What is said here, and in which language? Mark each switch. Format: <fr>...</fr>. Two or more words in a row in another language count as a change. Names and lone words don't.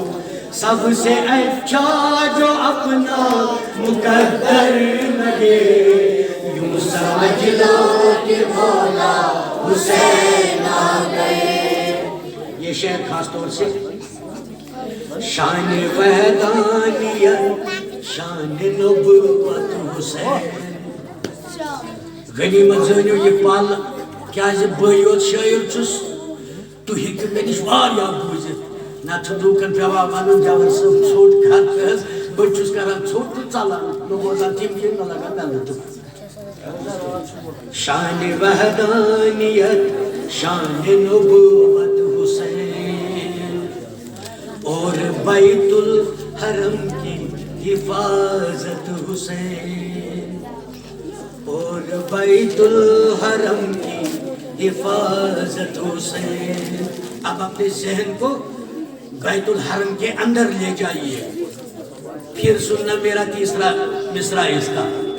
<ur>سب سے اچھا جو اپنا مقدر لگے یوں سمجھ لو کہ مولا حسین آ گئے یہ شعر خاص طور سے شان وحدانیت شان نبوت حسین</ur> <ks>غنیمت زٲنِو یہ پل کیازِ بہٕ یوت شٲعر چھُس تُہۍ ہیٚکِو مےٚ نِش واریاہ بوٗزِتھ نتہٕ چھُ لوٗکن پیٚوان وَنُن جوہر صٲب ژھوٚٹ خط حظ بچوس کران ژھوٚٹ تہٕ ژلان نہٕ بوزان تِم کینٛہہ نہ لگان مےٚ تہٕ</ks> <ur>شان وحدانیت شان نبوت حسین اور بیت الحرم کی حفاظت حسین اور بیت الحرم کی حفاظت حسین اب اپنے ذہن کو بیت الحرم کے اندر لے جائیے پھر سننا میرا تیسرا مصرع اس کا</ur>